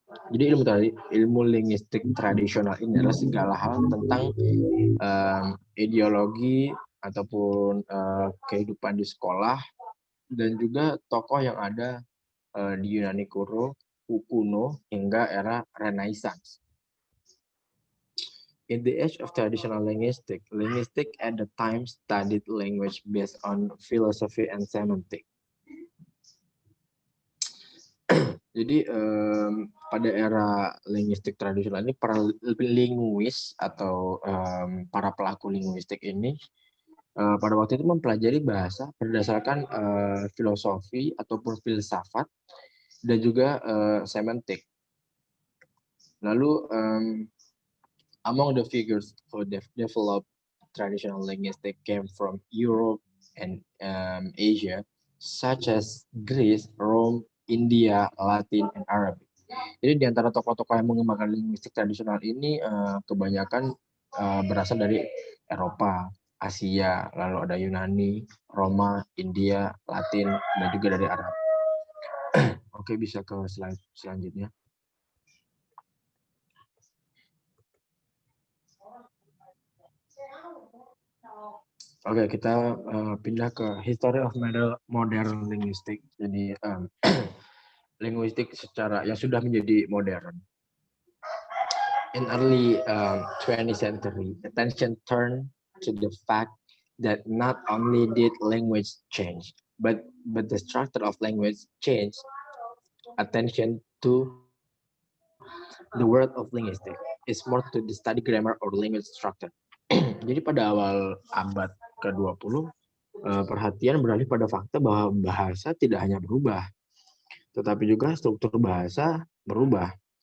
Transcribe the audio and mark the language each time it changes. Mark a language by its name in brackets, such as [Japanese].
[Indonesian] Jadi ilmu linguistik tradisional ini adalah segala hal tentang ideologi ataupun kehidupan di sekolah dan juga tokoh yang ada di Yunani kuno hingga era Renaissance. [English] In the age of traditional linguistics at the time studied language based on philosophy and semantics. [Indonesian] Jadi pada era linguistik tradisional ini para linguis atau para pelaku linguistik ini pada waktu itu mempelajari bahasa berdasarkan filosofi ataupun filsafat dan juga semantik. [English] Lalu among the figures who developed traditional linguistics came from Europe and Asia, such as Greece, Rome, India, Latin, and Arabic. [Indonesian] Jadi di antara tokoh-tokoh yang mengembangkan linguistik tradisional ini kebanyakan berasal dari Eropa, Asia, lalu ada Yunani, Roma, India, Latin, dan juga dari Arab. Oke, bisa ke slide selanjutnya. Oke, kita pindah ke [English] history of modern linguistics. [Indonesian] Jadi linguistik secara yang sudah menjadi modern. [English] In early 20th century, attention turned to the fact that not only did language change, but the structure of language changed. Attention to the word of linguistics is more to the study grammar or language structure. [Indonesian] Jadi pada awal abad ke-20, perhatian beralih pada fakta bahwa bahasa tidak hanya berubah, tetapi juga struktur bahasa berubah.